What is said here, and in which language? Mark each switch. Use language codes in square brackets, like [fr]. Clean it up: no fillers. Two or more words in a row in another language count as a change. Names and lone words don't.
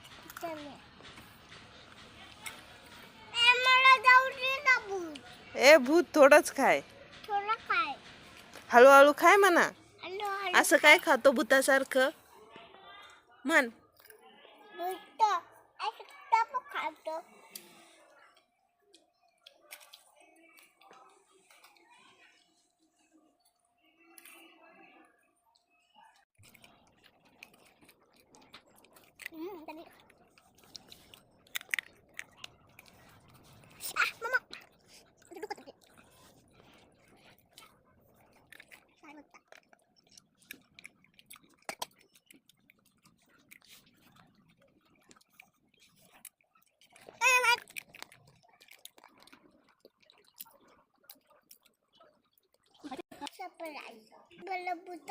[mr] मला जाऊ दे ना भूक. ए भूत थोडंच खाय. थोडं काय? हळूहळू खाय म्हणा. हॅलो हॅलो. असं काय खातो भूतासारखं म्हण. भूत असं टप खातो. [id] Tadi. Mama. Duduk tadi. Saya lupa. [mr] भरलं भूता.